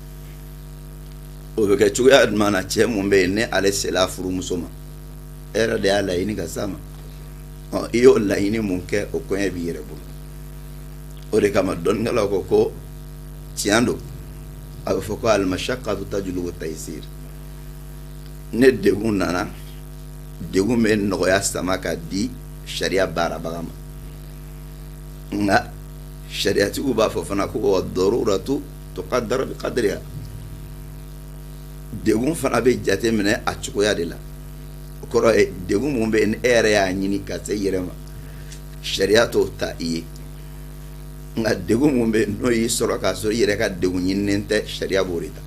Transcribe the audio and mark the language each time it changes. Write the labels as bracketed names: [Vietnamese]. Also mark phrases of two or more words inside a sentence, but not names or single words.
[Bambara] o bɛ kɛ cogoya jumɛn na cɛ mun bɛ yen ne ale sela furumuso ma e yɛrɛ de y'a laɲini ka s'a ma i y'o laɲini mun kɛ o kɔɲɛ b'i yɛrɛ bolo o de kama dɔnnikɛlaw ko tiɲɛ don a bɛ fɔ ko [Arabic] المشقة تجلب التيسير [Bambara] ne degun nana degun bɛ nɔgɔya sama ka di sariya baarabaga ma nka sariyatigiw b'a fɔ fana ko [Arabic] الضرورة تقدر بقدرها [Bambara] degun fana bɛ jate minɛ a cogoya de la o kɔrɔ ye degun mun bɛ yen e yɛrɛ y'a ɲini ka se yɛrɛ ma sariya t'o ta i ye nka degun mun bɛ yen n'o y'i sɔrɔ k'a sɔrɔ i yɛrɛ ka degun ɲininen tɛ sariya b'o de